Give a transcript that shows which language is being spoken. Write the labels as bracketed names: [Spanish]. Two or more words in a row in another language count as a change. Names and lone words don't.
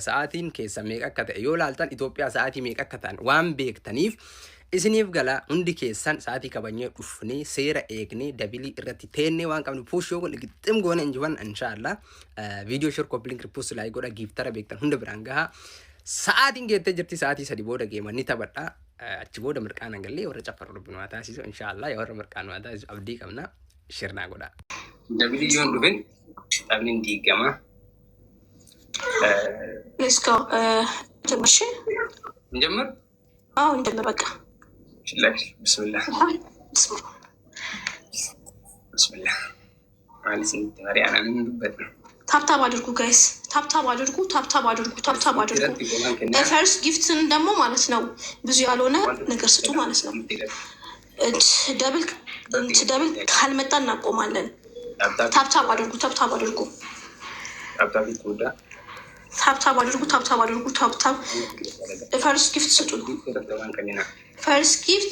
[Oromo] sa'aatiin keessa meeqa akka ta'e yoo laaltan Itoophiyaa sa'aatii meeqa akka ta'an waan beektaniif isiniif gala hundi keessan sa'aatii kabanyee dhufnee seera eegnee dabilii irratti teennee waan qabnu push yoo gixxim goone injiwan inshallah [English] video share copy link repost like [Oromo] godha giftara beektan hunda biraan gaha sa'aatiin geettee jirti sa'aatii 3 booda geema ni taphadha achi booda mirqaan galee warra caffar rabbinu waa taasisu inshallah yoo warra mirqaan waa taasisu abdii qabna shirna godha dabilii yoon dhufin dhabnin diigama [English] let's go [Amharic] ጀመርሽ እንጀምር እንጀምር በቃ [Arabic] بسم الله بسم الله معلش انت مري انا من بدنا [Amharic] ታፕታፕ አድርጉ ጋይስ ታፕታፕ አድርጉ [English] first giftin [Amharic] ደግሞ ማለት ነው ብዙ ያልሆነ ነገር ስጡ ማለት ነው ደብል ካልመጣ እናቆማለን ታፕታፕ አድርጉ [English] first gift [Amharic] ስጡ [English] first gift